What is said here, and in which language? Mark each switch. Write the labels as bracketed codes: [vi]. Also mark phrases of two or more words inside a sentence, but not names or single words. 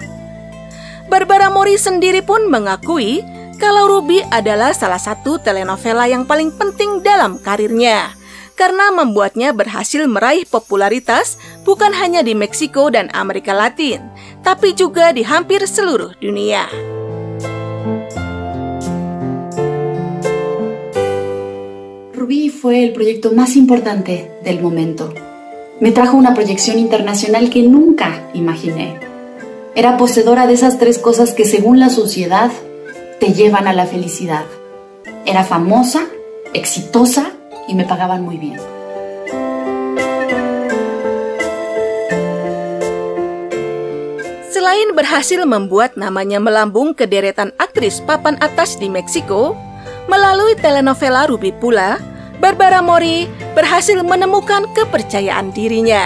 [id] Barbara Mori sendiri pun mengakui kalau Ruby adalah salah satu telenovela yang paling penting dalam karirnya, karena membuatnya berhasil meraih popularitas bukan hanya di Meksiko dan Amerika Latin, tapi juga di hampir seluruh dunia. [es] Ruby fue el proyecto más importante del momento. Me trajo una proyección internacional que nunca imaginé. Era poseedora de esas 3 cosas que según la sociedad te llevan a la felicidad. Era famosa, exitosa y me pagaban muy bien. [id] Selain berhasil membuat namanya melambung ke deretan aktris papan atas di Meksiko, melalui telenovela Ruby pula, Barbara Mori berhasil menemukan kepercayaan dirinya.